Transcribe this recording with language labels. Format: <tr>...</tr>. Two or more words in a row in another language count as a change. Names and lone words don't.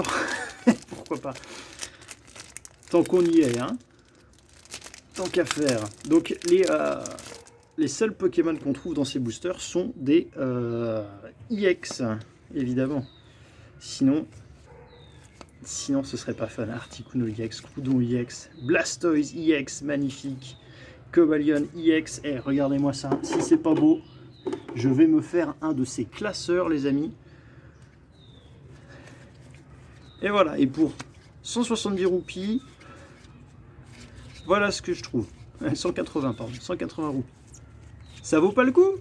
<fr>Pourquoi pas. Tant qu'on y est, hein. Tant qu'à faire. Donc, les seuls Pokémon qu'on trouve dans ces boosters sont des EX, évidemment. Sinon, ce serait pas fun. Articuno EX, Groudon EX, Blastoise EX, magnifique. Cobalion EX. Eh, regardez-moi ça. Si c'est pas beau, je vais me faire un de ces classeurs, les amis. Et voilà. Et pour 170 roupies, voilà ce que je trouve. 180, pardon. 180 roupies. Ça vaut pas le coup?</fr>